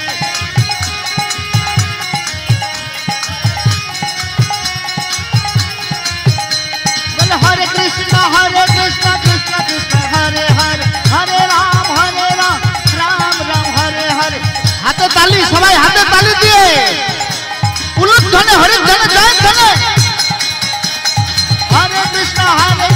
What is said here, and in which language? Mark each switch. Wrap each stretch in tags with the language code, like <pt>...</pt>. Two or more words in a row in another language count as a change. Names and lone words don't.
<sa>Well, Hare Krishna, Krishna Krishna, Hare Hare, Hare Ram, Ram Ram, Hare Hare.</sa> <bn>হাতে তালি, সবাই হাতে তালি দিয়ে উলুধ্বনি হরিধ্বনি জয় ধ্বনি।</bn> <sa>Hare Krishna,</sa>